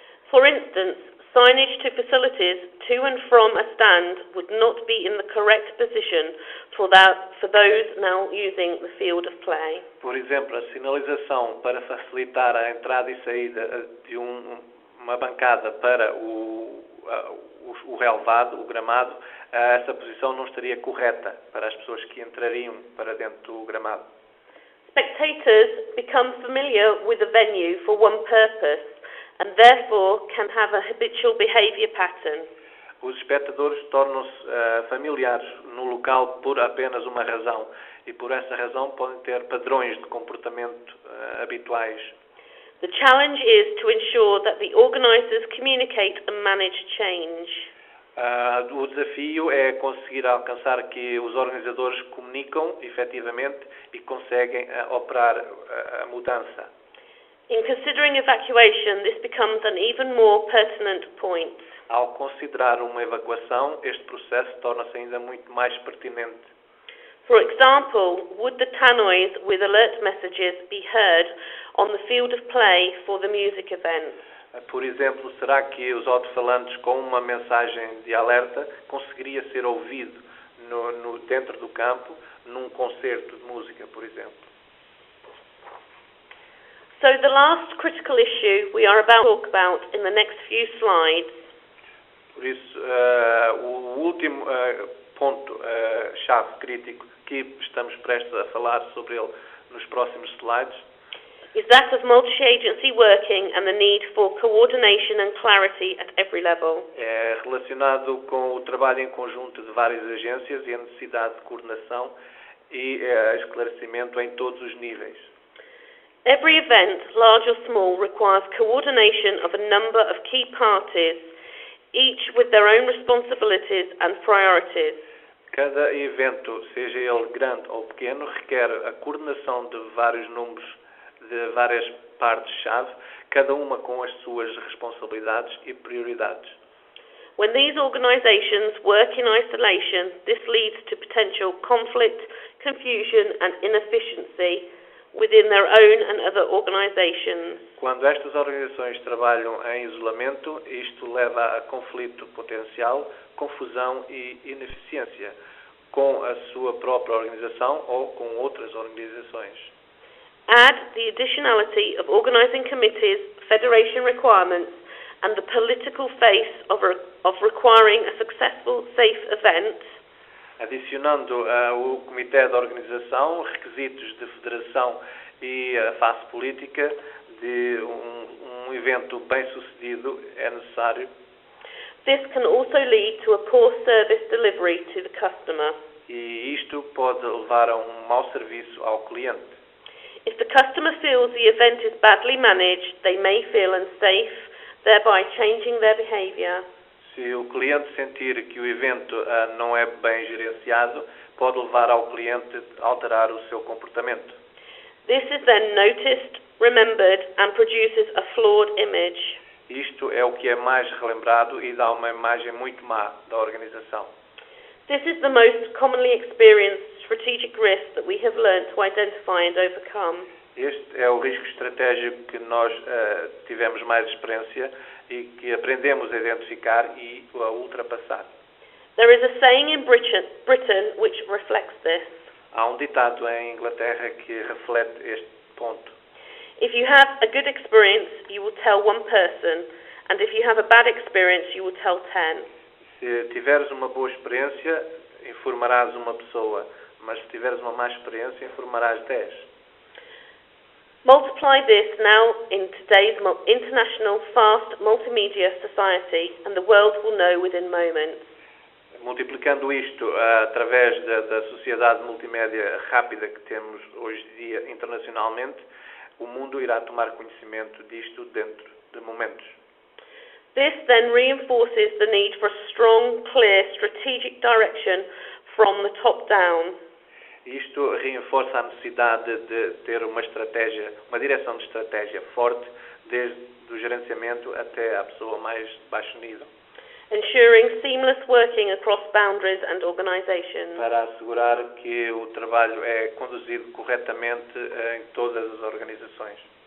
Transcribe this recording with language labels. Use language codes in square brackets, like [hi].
[en] For instance, signage to facilities to and from a stand would not be in the correct position for those now using the field of play. [pt] Por exemplo, a sinalização para facilitar a entrada e saída de uma bancada para o relvado, o gramado, essa posição não estaria correta para as pessoas que entrariam para dentro do gramado. [en] Spectators become familiar with the venue for one purpose and therefore can have a habitual behaviour pattern. [pt] Os espectadores tornam-se familiares no local por apenas uma razão e por essa razão podem ter padrões de comportamento habituais. [en] The challenge is to ensure that the organisers communicate and manage change. [pt] O desafio é conseguir alcançar que os organizadores comunicam efetivamente e conseguem operar a mudança. [en] In considering evacuation, this becomes an even more pertinent point. [pt] Ao considerar uma evacuação, este processo torna-se ainda muito mais pertinente. [en] For example, would the tannoys with alert messages be heard on the field of play for the music event? [pt] Por exemplo, será que os alto-falantes com uma mensagem de alerta conseguiria ser ouvido dentro do campo, num concerto de música, por exemplo? [en] So the last critical issue we are about to talk about in the next few slides [pt] Por isso, o último ponto-chave crítico que estamos prestes a falar sobre ele nos próximos slides [en] is that of multi-agency working and the need for coordination and clarity at every level. [pt] é relacionado com o trabalho em conjunto de várias agências e a necessidade de coordenação e esclarecimento em todos os níveis. [en] Every event, large or small, requires coordination of a number of key parties, each with their own responsibilities and priorities. [pt] Cada evento, seja ele grande ou pequeno, requer a coordenação de vários números, de várias partes-chave, cada uma com as suas responsabilidades e prioridades. [en] When these organisations work in isolation, this leads to potential conflict, confusion and inefficiency within their own and other organisations. [pt] Quando estas organizações trabalham em isolamento, isto leva a conflito potencial, confusão e ineficiência com a sua própria organização ou com outras organizações. [en] Add the additionality of organising committees, federation requirements and the political face of requiring a successful, safe event. [pt] Adicionando o comitê de organização, requisitos de federação e a face política de um evento bem-sucedido é necessário. [en] This can also lead to a poor service delivery to the customer. [pt] E isto pode levar a um mau serviço ao cliente. [en] If the customer feels the event is badly managed, they may feel unsafe, thereby changing their behaviour. [pt] Se o cliente sentir que o evento não é bem gerenciado, pode levar ao cliente a alterar o seu comportamento. [en] This is then noticed, remembered and produces a flawed image. [pt] Isto é o que é mais relembrado e dá uma imagem muito má da organização. [en] This is the most commonly experienced strategic risk that we have learned to identify and overcome. [pt] Este é o risco estratégico que nós tivemos mais experiência e que aprendemos a identificar e a ultrapassar. [en] There is a saying in Britain which reflects this. [pt] Há um ditado em Inglaterra que reflete este ponto. [en] If you have a good experience, you will tell one person, and if you have a bad experience, you will tell 10. [pt] Se tiveres uma boa experiência, informarás uma pessoa, mas se tiveres uma má experiência, informarás 10. [en] Multiply this now in today's international fast multimedia society and the world will know within moments. [pt] Multiplicando isto através da sociedade multimédia rápida que temos hoje em dia internacionalmente, o mundo irá tomar conhecimento disto dentro de momentos. [en] This then reinforces the need for a strong, clear, strategic direction from the top down. [pt] Isto reforça a necessidade de ter uma direção de estratégia forte, desde o gerenciamento até à pessoa mais de baixo nível, [en] Ensuring seamless working across boundaries and organisations. [pt] para assegurar que o trabalho é conduzido corretamente em todas as organizações.